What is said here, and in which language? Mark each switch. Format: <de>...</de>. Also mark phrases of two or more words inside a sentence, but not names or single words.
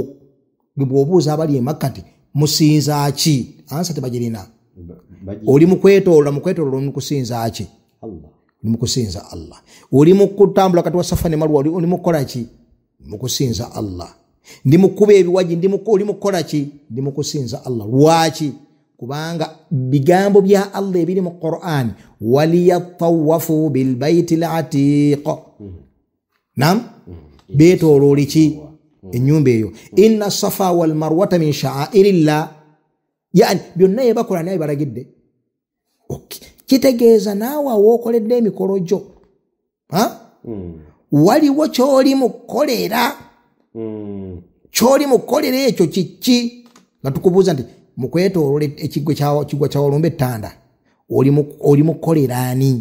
<lg>bw'obuuza abali e Makka nti musinza ki ansa tebagirina oli mu kwetoolola oli mu kusinza ki oli mu kusinza Allah oli mu kutambula kati wa Safa ne Marwa oli mu kukola ki mu kusinza Allah ndi mu kuba ebiwaji oli mu kukola ki ndi mu kusinza Allah lwaki kubanga bigambo bya Allah ebiri mu Qur'an</lg> <ar>وليطوفوا بالبيت العتيق</ar> <lg>beetooloola ki ennyumba eyo</lg> <ar>إن الصفا والمروة من شعائر الله</ar> <lg>yani byonna bye bakola naye baragidde kitegeeza naawe awookoledde emikolo gyo waliwo ky'oli mukolera ekyo kiki nga tukubuuza nti mukwetoolola ekigwa kya Walumbe Ttanda oli mukolera ani?</lg>